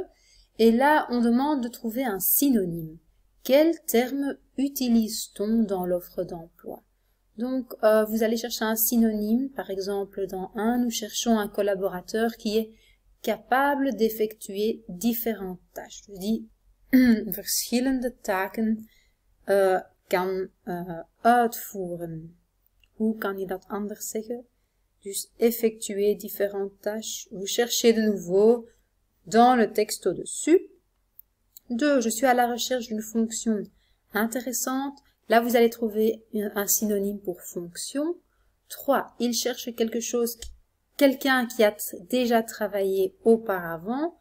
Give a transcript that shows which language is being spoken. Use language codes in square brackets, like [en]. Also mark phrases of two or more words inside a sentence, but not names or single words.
[fr] Et là, on demande de trouver un synonyme. Quel terme utilise-t-on dans l'offre d'emploi? Donc, vous allez chercher un synonyme. Par exemple, dans 1, nous cherchons un collaborateur qui est capable d'effectuer différentes tâches. Je dis, [nl] verschillende taken kan uitvoeren. Hoe kan je dat anders zeggen? [fr] Dus effectuer différentes tâches. Vous cherchez de nouveau dans le texte au-dessus. 2. Je suis à la recherche d'une fonction intéressante. Là, vous allez trouver un synonyme pour fonction. 3. Il cherche quelqu'un qui a déjà travaillé auparavant.